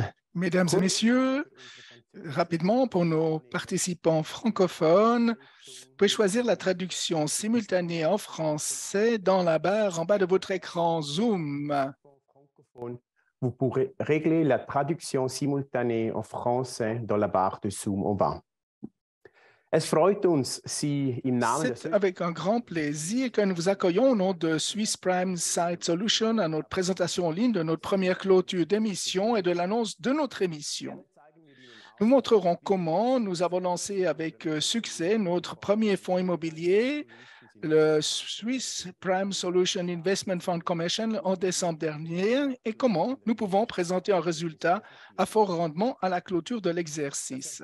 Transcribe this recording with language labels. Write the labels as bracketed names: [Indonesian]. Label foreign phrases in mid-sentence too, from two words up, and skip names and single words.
[French] Mesdames et messieurs, rapidement pour nos participants francophones, vous pouvez choisir la traduction simultanée en français dans la barre en bas de votre écran Zoom. vous pourrez régler la traduction simultanée en français dans la barre de Zoom en bas. [German] Es freut uns, Sie im Namen [French] C'est avec un grand plaisir que nous vous accueillons au nom de Swiss Prime Site Solutions à notre présentation en ligne de notre première clôture d'émission et de l'annonce de notre émission. Nous montrerons comment nous avons lancé avec succès notre premier fonds immobilier, le Swiss Prime Solution Investment Fund Commission en décembre dernier et comment nous pouvons présenter un résultat à fort rendement à la clôture de l'exercice.